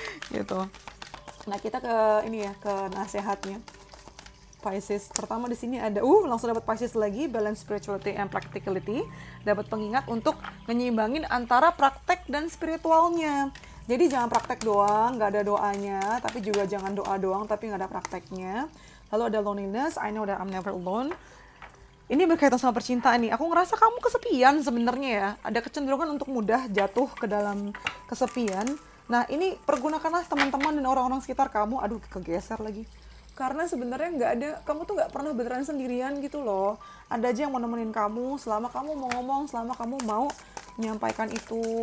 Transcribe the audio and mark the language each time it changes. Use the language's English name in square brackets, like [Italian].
[Indonesian] Gitu. Nah kita ke ini ya, ke nasehatnya Pisces. Pertama di sini ada langsung dapat Pisces lagi, [English] balance spirituality and practicality. [Indonesian] Dapat pengingat untuk menyeimbangin antara praktek dan spiritualnya. Jadi jangan praktek doang, nggak ada doanya, tapi juga jangan doa doang tapi nggak ada prakteknya. Lalu ada [English] loneliness, I know that I'm never alone. [Indonesian] Ini berkaitan sama percintaan nih. Aku ngerasa kamu kesepian sebenarnya ya. Ada kecenderungan untuk mudah jatuh ke dalam kesepian. Nah ini pergunakanlah teman-teman dan orang-orang sekitar kamu. Aduh kegeser lagi. Karena sebenarnya kamu tuh nggak pernah beneran sendirian gitu loh. Ada aja yang mau nemenin kamu selama kamu mau ngomong, selama kamu mau menyampaikan itu.